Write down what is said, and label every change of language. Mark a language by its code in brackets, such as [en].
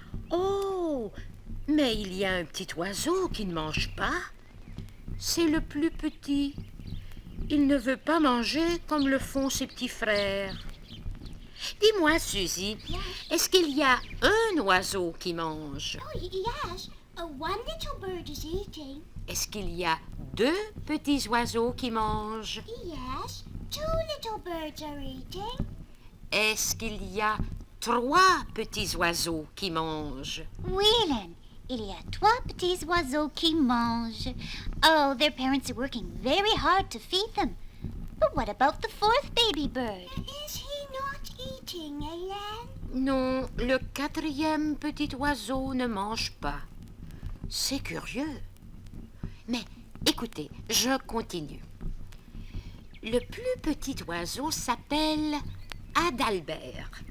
[fr] Oh, mais il y a un petit oiseau qui ne mange pas. C'est le plus petit. Il ne veut pas manger comme le font ses petits frères. Dis-moi, Suzy, est-ce qu'il y a un oiseau qui mange? [en] Oh, yes. One little bird is eating. [fr] Est-ce qu'il y a 2 petits oiseaux qui mangent? [en] Yes. 2 little birds are eating. [fr] Est-ce qu'il y a 3 petits oiseaux qui mangent? Oui, Hélène, il y a 3 petits oiseaux qui mangent. [en] Oh, their parents are working very hard to feed them. But what about the 4th baby bird? Is he not eating, Hélène? [fr] Non, le 4e petit oiseau ne mange pas. C'est curieux. Mais Écoutez, je continue. Le plus petit oiseau s'appelle Adalbert.